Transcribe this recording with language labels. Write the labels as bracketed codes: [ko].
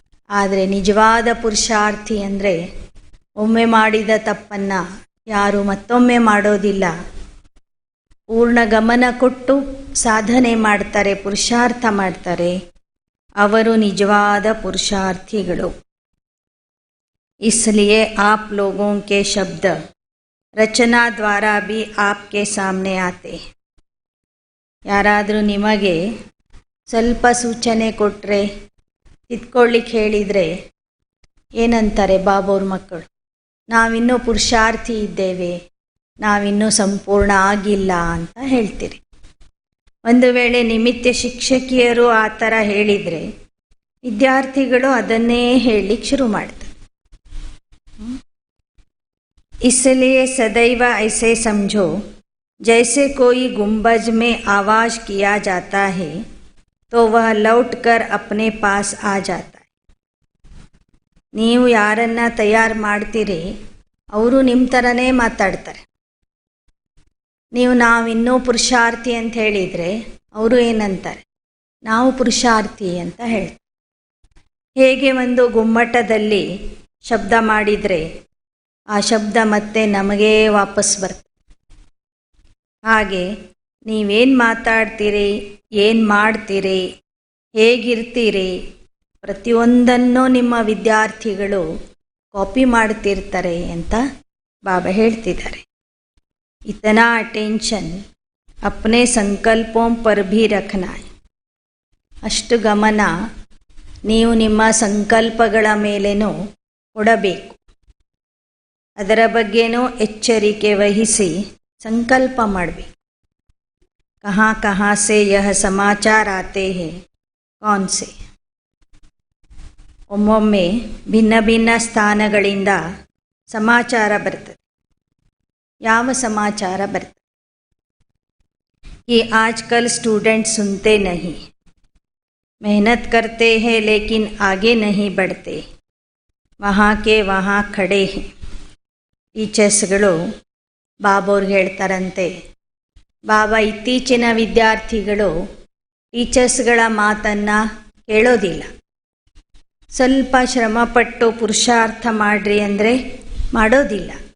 [kn] ಆದರೆ ನಿಜವಾದ ಪುರುಷಾರ್ಥಿ ಅಂದರೆ ಒಮ್ಮೆ ಮಾಡಿದ ತಪ್ಪನ್ನು ಯಾರು ಮತ್ತೊಮ್ಮೆ ಮಾಡೋದಿಲ್ಲ, ಪೂರ್ಣ ಗಮನ ಕೊಟ್ಟು ಸಾಧನೆ ಮಾಡ್ತಾರೆ, ಪುರುಷಾರ್ಥ ಮಾಡ್ತಾರೆ, ಅವರು ನಿಜವಾದ ಪುರುಷಾರ್ಥಿಗಳು. [hi] इसलिए आप लोगों के शब्द रचना द्वारा भी आपके सामने आते. [kn] ಯಾರಾದರೂ ನಿಮಗೆ ಸ್ವಲ್ಪ ಸೂಚನೆ ಕೊಟ್ಟರೆ, ತಿದ್ಕೊಳ್ಳಿಕ್ಕೆ ಹೇಳಿದರೆ ಏನಂತಾರೆ ಬಾಬೋರ್ ಮಕ್ಕಳು? ನಾವಿನ್ನೂ ಪುರುಷಾರ್ಥಿ ಇದ್ದೇವೆ, ನಾವಿನ್ನೂ ಸಂಪೂರ್ಣ ಆಗಿಲ್ಲ ಅಂತ ಹೇಳ್ತೀರಿ. ಒಂದು ವೇಳೆ ನಿಮಿತ್ತ ಶಿಕ್ಷಕಿಯರು ಆ ಥರ ಹೇಳಿದರೆ ವಿದ್ಯಾರ್ಥಿಗಳು ಅದನ್ನೇ ಹೇಳಲಿಕ್ಕೆ ಶುರು ಮಾಡ್ತಾರೆ. [hi] इसलिए सदैव ऐसे समझो जैसे कोई गुंबज में आवाज किया जाता है तो वह लौटकर अपने पास आ जाता है. [kn] ನೀವು ಯಾರನ್ನ ತಯಾರು ಮಾಡ್ತೀರಿ ಅವರು ನಿಮ್ಮ ಥರನೇ ಮಾತಾಡ್ತಾರೆ. ನಾವಿನ್ನೂ ಪುರುಷಾರ್ಥಿ ಅಂತ ಹೇಳಿದರೆ ಅವರು ಏನಂತಾರೆ? ನಾವು ಪುರುಷಾರ್ಥಿ ಅಂತ ಹೇಳ್ತಾರೆ. ಹೇಗೆ ಒಂದು ಗುಮ್ಮಟದಲ್ಲಿ ಶಬ್ದ ಮಾಡಿದರೆ ಆ ಶಬ್ದ ಮತ್ತೆ ನಮಗೇ ವಾಪಸ್ ಬರ್ತದೆ, ಹಾಗೆ ನೀವೇನು ಮಾತಾಡ್ತೀರಿ, ಏನು ಮಾಡ್ತೀರಿ, ಹೇಗಿರ್ತೀರಿ, ಪ್ರತಿಯೊಂದನ್ನು ನಿಮ್ಮ ವಿದ್ಯಾರ್ಥಿಗಳು ಕಾಪಿ ಮಾಡ್ತಿರ್ತಾರೆ ಅಂತ ಬಾಬಾ ಹೇಳ್ತಿದ್ದಾರೆ. [hi] इतना अटेंशन अपने संकल्पों पर भी रखना है. [kn] ಅಷ್ಟು ಗಮನ ನೀವು ನಿಮ್ಮ ಸಂಕಲ್ಪಗಳ ಮೇಲೇನೂ ಕೊಡಬೇಕು. ಅದರ ಬಗ್ಗೆನೂ ಎಚ್ಚರಿಕೆ ವಹಿಸಿ ಸಂಕಲ್ಪ ಮಾಡಬೇಕು. [hi] ಕहाँ कहाँ से यह समाचार आते हैं कौन से. [kn] ಒಮ್ಮೊಮ್ಮೆ ಭಿನ್ನ ಭಿನ್ನ ಸ್ಥಾನಗಳಿಂದ ಸಮಾಚಾರ ಬರ್ತದೆ. ಯಾವ ಸಮಾಚಾರ ಬರ್ತದೆ? [hi] कि आजकल स्टूडेंट सुनते नहीं, मेहनत करते हैं लेकिन आगे नहीं बढ़ते, वहाँ के वहाँ खड़े हैं. [kn] ಟೀಚರ್ಸ್ಗಳು ಬಾಬೋರ್ಗೆ ಹೇಳ್ತಾರಂತೆ, ಬಾಬಾ ಇತ್ತೀಚಿನ ವಿದ್ಯಾರ್ಥಿಗಳು ಟೀಚರ್ಸ್ಗಳ ಮಾತನ್ನು ಕೇಳೋದಿಲ್ಲ. ಸ್ವಲ್ಪ ಶ್ರಮಪಟ್ಟು ಪುರುಷಾರ್ಥ ಮಾಡ್ರಿ ಅಂದರೆ ಮಾಡೋದಿಲ್ಲ.